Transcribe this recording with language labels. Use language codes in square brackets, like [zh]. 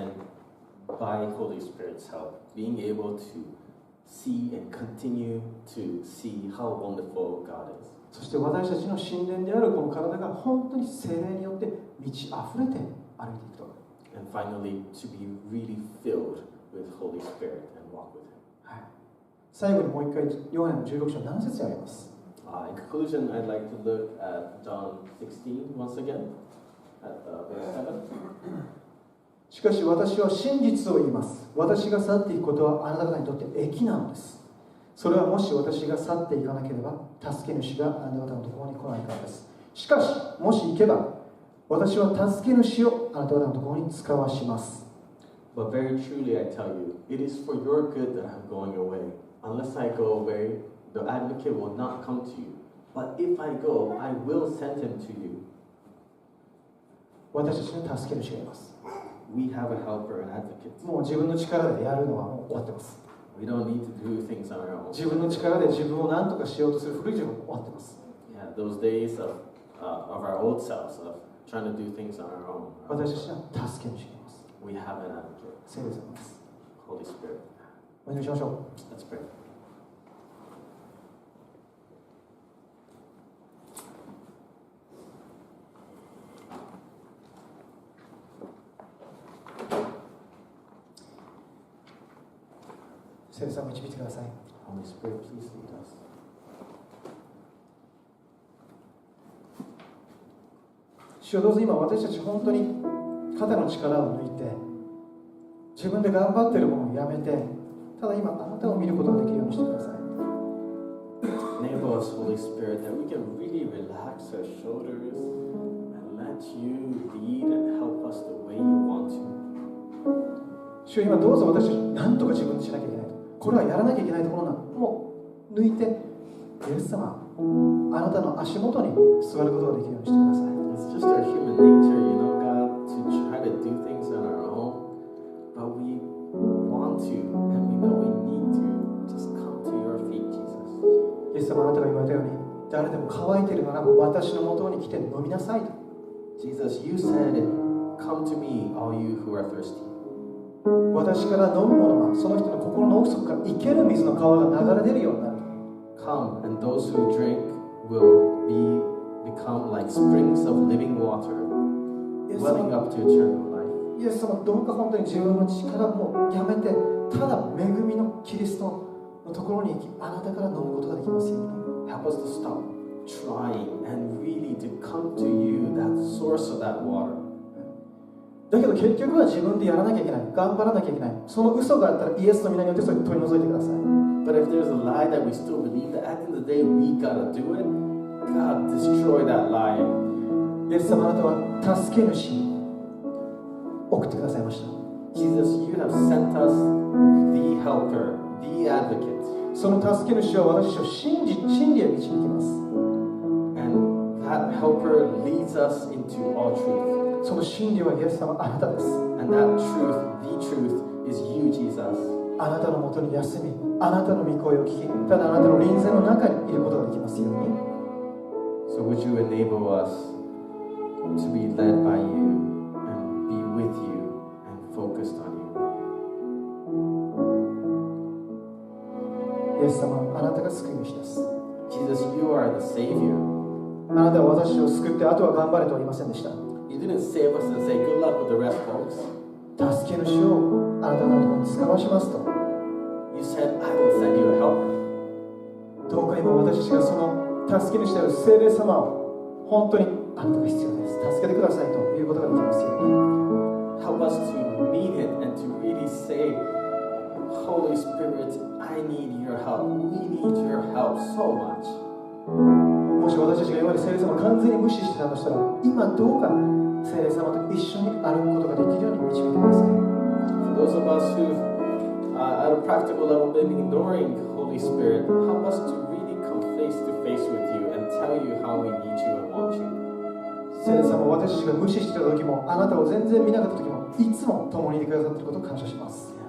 [en] And then by Holy Spirit's help, being able to see and continue to see how wonderful God is. [ja] そして私たちの神殿であるこの体が本当に聖霊によって満ち溢れて歩いていくと。 [en] And finally, to be really filled with Holy Spirit and walk with Him. [ja] はい、最後にもう一回ヨハネの16章7節を読みます。 [en] In conclusion, I'd like to look at John 16 once again, at verse 7. [ja] しかし私は真実を言います。私が去っていくことはあなた方にとって益なのです。それはもし私が去っていかなければ、助け主があなた方のところに来ないからです。しかし、もし行けば、私は助け主をあなた方のところに使わします。 [en] But very truly I tell you, it is for your good that I'm going away. Unless I go away, the advocate will not come to you. But if I go, I will send him to you. [ja] 私たちの助け主がいます。 [en] We have a helper, an advocate. [ja] もう自分の力でやるのはもう終わってます。 [en] We don't need to do things on our own. [ja] 自分の力で自分を何とかしようとする古い自分は終わってます。 [en] Yeah, those days of our old selves, of trying to do things on our own. [ja] 私たちは助け主がいます。 [en] We have an advocate. [ja] 聖霊様です。 [en] Holy Spirit. [ja] お祈りしましょう。 [en] Let's pray. [ja] 聖霊様導いてください。 [en] Holy Spirit, please lead us. [ja] 主よどうぞ今私たち本当に肩の力を抜いて自分で頑張っているものをやめてただ今あなたを見ることができるようにしてください。 [en] Enable us, Holy Spirit, that we can really relax our shoulders and let you lead and help us the way you want to. [ja] 主よ今どうぞ私たち何とか自分でしなきゃいけないとこれはやらなきゃいけないところなのもう抜いてイエス様あなたの足元に座ることができるようにしてください。 [en] It's just our human nature, you know, God, to try to do things on our own, but we want to, and we know we need to just come to your feet, Jesus. [ja] イエス様あなたが言われたように誰でも乾いているならば私の元に来て飲みなさいと。 [en] Jesus, you said, come to me, all you who are thirsty. [ja] 私から飲むものはその人の心の奥底から生ける水の川が流れ出るようになる。 [en] Come, and those who drink will become like springs of living water, welling up to eternal life. [ja] イエス様、どうか本当に自分の力もやめて、ただ恵みのキリストのところに行き、あなたから飲むことができますように。 [en] Help us to stop trying and really to come to you, that source of that water. [ja] だけど結局は自分でやらなきゃいけない、頑張らなきゃいけない、その嘘があったらイエスの皆によってそれを取り除いてください。 [en] But if there's a lie that we still believe that at the end of the day we gotta do it, God, destroy that lie. [ja] イエス様、あなたは助け主送ってくださいました。 [en] Jesus, you have sent us the helper, the advocate. [ja] その助け主は私たちを真理へ導きます。 [en] And that helper leads us into all truth. [ja] その真理はイエス様、あなたです。 [en] And that truth, the truth, is you, Jesus. [ja] あなたのもとに休み、あなたの御声を聞き、ただあなたの臨在の中にいることができますように。 [en] So would you enable us to be led by you and be with you and focused on you? [ja] イエス様、あなたが救い主です。 [en] Jesus, you are the Savior. [ja] あなたは私を救って、あとは頑張れとは言いませんでした。 [en] You didn't save us and say, good luck with the rest, folks. [ja] 助け主をあなたのところに使わしますと。 [en] You said, I will send you a helper. [ja] どうか今私たちがその助け主である聖霊様を本当にあなたが必要です。助けてくださいということができますように。 [en] Help us to meet it and to really say, Holy Spirit, I need your help. We need your help so much. [ja] もし私たちが今まで聖霊様を完全に無視してたとしたら、今どうか聖霊様と一緒に歩くことができるように導いてください。 [en] For those of us who, at a practical level, been ignoring Holy Spirit, help us to really come face to face with you and tell you how we need you and want you. [ja] 聖霊様、私たちが無視してた時も、あなたを全然見なかった時も、いつも共にいてくださっていることを感謝します。